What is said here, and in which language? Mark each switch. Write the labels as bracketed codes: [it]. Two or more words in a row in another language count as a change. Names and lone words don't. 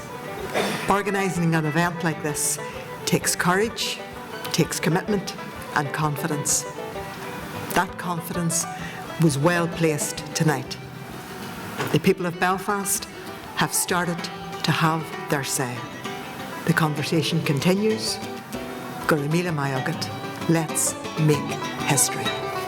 [en] Organising an event like this takes courage, takes commitment and confidence. That confidence was well placed tonight. The people of Belfast have started to have their say. The conversation continues. [ga] Go raibh míle maith agat. [en] Let's make history.